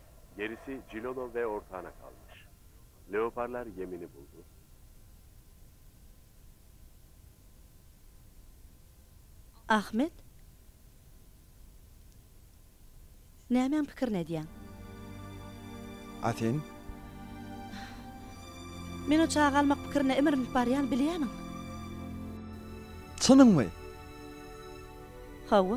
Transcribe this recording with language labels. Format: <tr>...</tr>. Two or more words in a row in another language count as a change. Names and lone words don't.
<tr>Gerisi Cilolo ve ortağına kalmış. Leoparlar yemini buldu.</tr> <tk>Ahmet? Nämen pikir nedýän? Aten, Men o çağa almak pikirine emirinip barýan bilýärmiň. çynynmy? Hawa.</tk>